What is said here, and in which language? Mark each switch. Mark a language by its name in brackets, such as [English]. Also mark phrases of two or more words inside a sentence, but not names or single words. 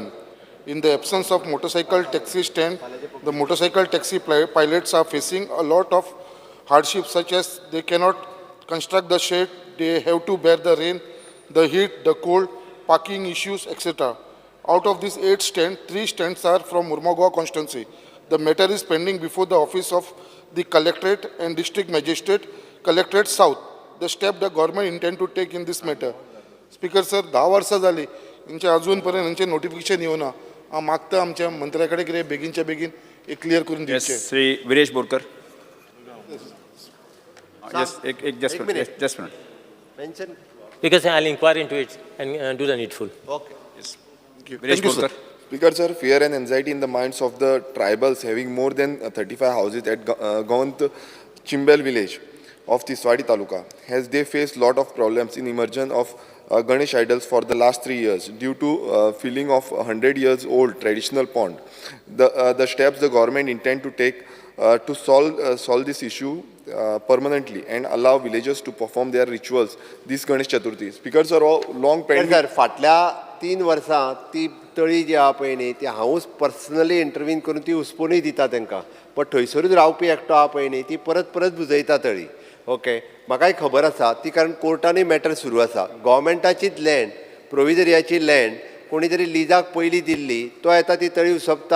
[English] In the absence of motorcycle taxi stand, the motorcycle taxi pilots are facing a lot of hardships, such as they cannot construct the shed, they have to bear the rain, the heat, the cold, parking issues, etc. Out of these 8 stands, 3 stands are from Murmugoa constituency. The matter is pending before the office of the Collectorate and District Magistrate, Collectorate South. The step the government intend to take in this matter. Speaker sir, [Konkani] 10 वर्सां जाली हेंचे अजून पर्यंत हेंचे नोटिफिकेशन येवना. हांव मागता आमच्या मंत्र्या कडेन कितें बेगीनच्या बेगीन एक क्लियर करून दिवचें. श्री विरेश बोरकर. [English] Just minute. Mention. Because I'll inquire into it and do the needful. Okay. विरेश बोरकर. Speaker sir, fear and anxiety in the minds of the tribals having more than 35 houses at Gaunt Chimbel village of Tiswadi Taluka, as they face lot of problems in immersion of Ganesh idols for the last 3 years due to filling of 100 years old traditional pond. The steps the government intend to take to solve this issue permanently and allow villagers to perform their rituals this Ganesh Chaturthi. Speaker sir, long pending. [Konkani] सर फाटल्या 3 वर्सां ती तळी जी आहा पळय न्ही ती हांवूच [English] personally intervene [Konkani] करून ती हुस्पूनूय दिता तांकां, पण थंयसरूच रावपी एकटो आहा पळय न्ही ती परत परत बुजयता तळी. ओके, म्हाकाय खबर आसा ती, कारण कोर्टानूय मॅटर सुरू आसा. गव्हर्मेंटाचीच लँड, प्रोविजरियाची लँड कोणी तरी लिजाक पयलीं दिल्ली, तो येता ती तळी उसपता.